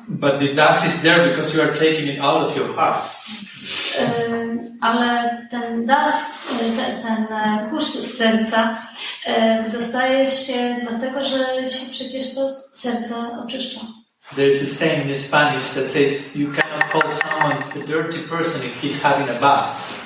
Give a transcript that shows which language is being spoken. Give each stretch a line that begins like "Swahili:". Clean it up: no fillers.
English: But the dust is there because you are taking it out of your heart.
Polish: Ale ten dust, ten kurz z serca dostaje się dlatego, że się przecież to serce oczyszcza.
English: There is a saying in Spanish that says you cannot call someone a dirty person if he's having a bath.